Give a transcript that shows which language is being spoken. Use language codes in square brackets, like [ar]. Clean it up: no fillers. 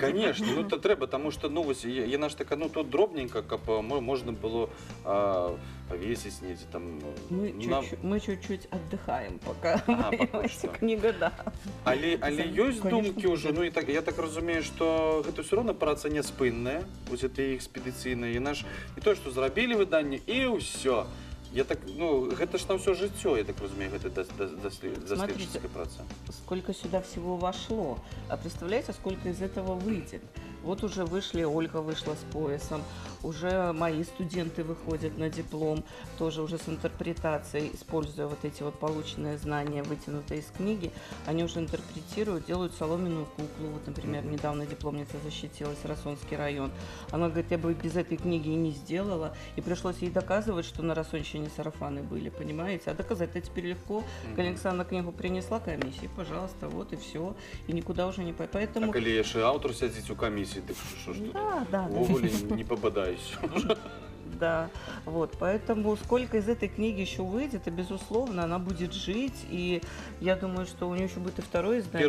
[be] Конечно, ну то трэба, тому что, ну, вось, яна ж така, ну, тут дробненько, каб можна было повесить недзе там. [ru] Мы чуть-чуть отдыхаем, пока пока что. книга, да. [be] Але ёсць думкі ўжо, ну, і так, я так разумею, што гэта ўсё роўна праца няспынная, вось гэта экспедыцыйная, яна ж не то, што зрабілі выданне, і ўсё. Я так, ну, гэта ж на ўсё жыццё, я так разумею, гэта даследческая праца. [ru] Сколько сюда всего вошло. А представляете, сколько из этого выйдет? Вот уже вышли, Ольга вышла с поясом, уже мои студенты выходят на диплом, тоже уже с интерпретацией, используя вот эти вот полученные знания, вытянутые из книги, они уже интерпретируют, делают соломенную куклу. Вот, например, недавно дипломница защитилась, Рассонский район. Она говорит, я бы без этой книги и не сделала, и пришлось ей доказывать, что на Рассонщине сарафаны были, понимаете? А доказать-то теперь легко. Александра книгу принесла комиссии, пожалуйста, вот и все, и никуда уже не пойдет. Поэтому... [be] А коли яшчэ аўтар сядзіць у камісіі, дык што ж тут? Да. Увогуле не попадаюсь. [ru] Да, вот, поэтому сколько из этой книги еще выйдет, и, безусловно, она будет жить, и я думаю, что у нее еще будет и второе издание,